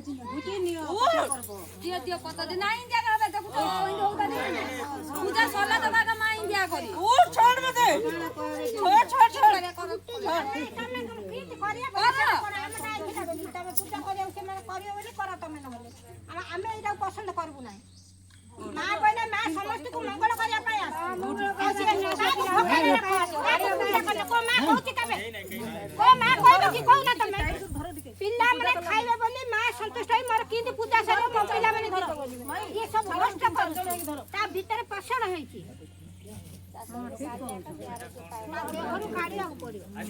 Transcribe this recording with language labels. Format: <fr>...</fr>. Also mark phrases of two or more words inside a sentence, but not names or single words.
<or>ପୂଜା ସରିଲା</or> <hi>उठ छोड़ मते छोड़ छोड़ छोड़</hi> <or>ଆମେ ଏଇଟାକୁ ପସନ୍ଦ କରିବୁ ନାହିଁ ମା କହିଲେ ମା ସମସ୍ତଙ୍କୁ ମଙ୍ଗଳ କରିବା ପାଇଁ ପିଲାମାନେ ଖାଇବେ ବୋଲି ମା ସନ୍ତୁଷ୍ଟ ହୋଇ ମୋର କେମିତି ପୂଜା ସରିବ ମୋ ପିଲାମାନେ ଇଏ ସବୁ ନଷ୍ଟ କରୁଛନ୍ତି ତା ଭିତରେ ପୋଷଣ ହେଇଛି ଘରୁ କାଢିବାକୁ ପଡିବ</or>